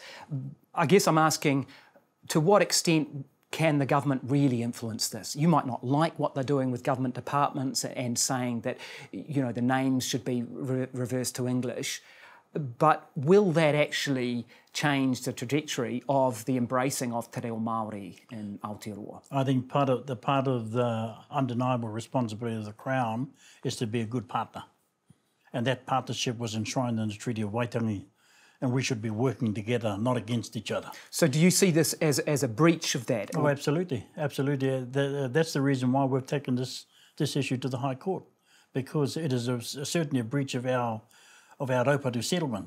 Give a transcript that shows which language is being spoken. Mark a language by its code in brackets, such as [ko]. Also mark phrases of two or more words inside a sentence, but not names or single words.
[en] I guess I'm asking, to what extent can the government really influence this? You might not like what they're doing with government departments and saying that, the names should be reversed to English. But will that actually change the trajectory of the embracing of [mi] te reo Māori [en] in Aotearoa? I think part of the undeniable responsibility of the Crown is to be a good partner. and that partnership was enshrined in the Treaty of Waitangi, and we should be working together, not against each other. So do you see this as a breach of that? Oh, absolutely, absolutely. That's the reason why we've taken this issue to the High Court, because it is certainly a breach of our Raupatu settlement.